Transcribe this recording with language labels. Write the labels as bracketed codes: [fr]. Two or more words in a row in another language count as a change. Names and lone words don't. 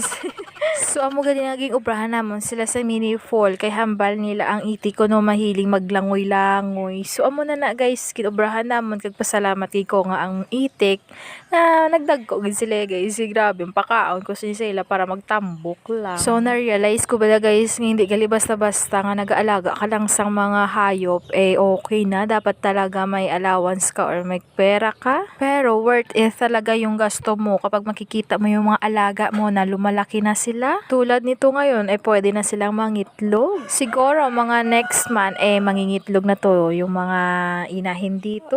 [hil] So amo gali naging obrahan namon sila sa mini fall kay hambal nila ang iti ko no mahiling maglangoy-langoy. So amo na guys, kinobrahan namon kag pasalamat kay ko nga ang itik na nagdagko gid sila guys. Grabe, pakaon ko sila para magtambok lang. So na-realize ko bala guys nga hindi gali basta-basta nga nag-aalaga ka lang sang mga hayop okay na, [tl] dapat talaga may allowance ka or may pera ka. Pero [en] worth it [tl] talaga yung gasto mo kapag makikita mo yung mga alaga mo na lumalaki na sila. Tulad nito ngayon pwede na silang mangitlog. Siguro mga [en] next month [tl] mangingitlog na to yung mga inahin dito.